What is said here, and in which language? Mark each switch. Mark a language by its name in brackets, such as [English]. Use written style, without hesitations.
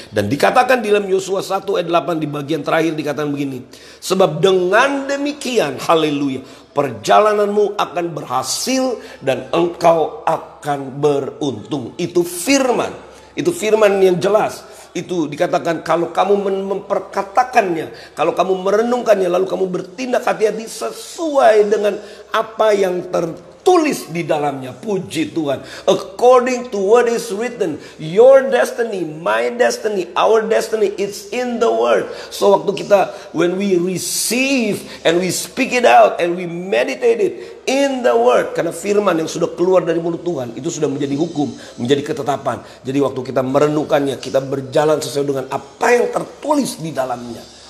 [Indonesian] Dan dikatakan di dalam Yosua 1 ayat 8 di bagian terakhir dikatakan begini, sebab dengan demikian, haleluya, perjalananmu akan berhasil dan engkau akan beruntung. Itu firman. Itu firman yang jelas. Itu dikatakan kalau kamu memperkatakannya, kalau kamu merenungkannya, lalu kamu bertindak hati-hati sesuai dengan apa yang tertulis di dalamnya. Puji Tuhan. [English] According to what is written, your destiny, my destiny, our destiny, it's in the word. [Indonesian] So waktu kita, [English] when we receive and we speak it out and we meditate it in the word, [Indonesian] karena firman yang sudah keluar dari mulut Tuhan itu sudah menjadi hukum, menjadi ketetapan. Jadi waktu kita merenungkannya, kita berjalan sesuai dengan apa yang tertulis di dalamnya.